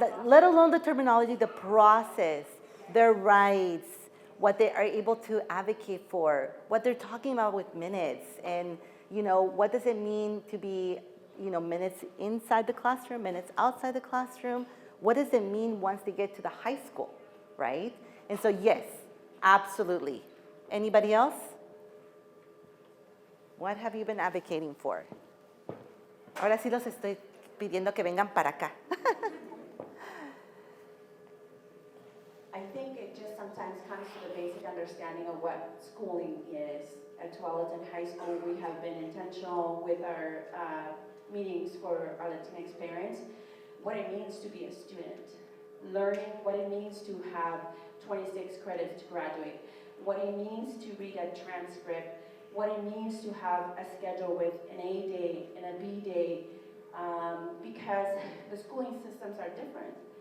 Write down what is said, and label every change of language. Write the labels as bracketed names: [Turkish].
[English] Let alone the terminology, the process, their rights, what they are able to advocate for, what they're talking about with minutes, and, you know, what does it mean to be, you know, minutes inside the classroom, minutes outside the classroom? What does it mean once they get to the high school, right? And so, yes, absolutely. Anybody else? What have you been advocating for? [Spanish] Ahora sí los estoy pidiendo que vengan para acá. [English] I think it just sometimes comes to the basic understanding of what schooling is. At Tualatin High School, we have been intentional with our meetings for our Latinx parents, what it means to be a student, learning what it means to have 26 credits to graduate, what it means to read a transcript, what it means to have a schedule with an A day and a B day, because the schooling systems are different.